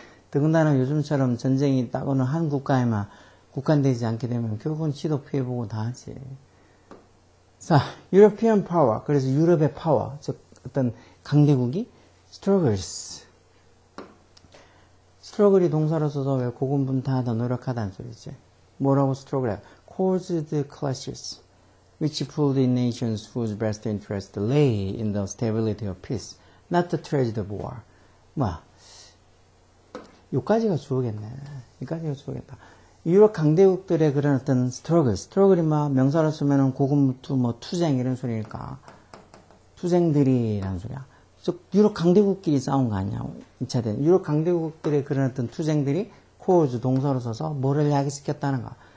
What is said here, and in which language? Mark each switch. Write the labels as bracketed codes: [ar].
[ko] 더군다나 요즘처럼 전쟁이 딱 어느 한 국가에만 국한되지 않게 되면 결국은 지도 피해보고 다 하지. 자, [en] European power. [ko] 그래서 유럽의 파워. 즉 어떤 강대국이 struggles. struggle이 동사로 써서 왜 고군분투하다 노력하다는 소리지. 뭐라고 struggle? [en] caused clashes, which pulled in nations whose best interest lay in the stability of peace, not the tragedy of war. [ko] 요까지가 주어겠네. 여기까지가 주어겠다. 유럽 강대국들의 그런 어떤 스트러글이 명사로 쓰면은 고군분투, 투쟁 이런 소리니까 투쟁들이라는 소리야. 즉 유럽 강대국끼리 싸운 거 아니야. 2차 대전. 유럽 강대국들의 그런 어떤 투쟁들이 cause 동사로 써서 뭐를 야기시켰다는 거.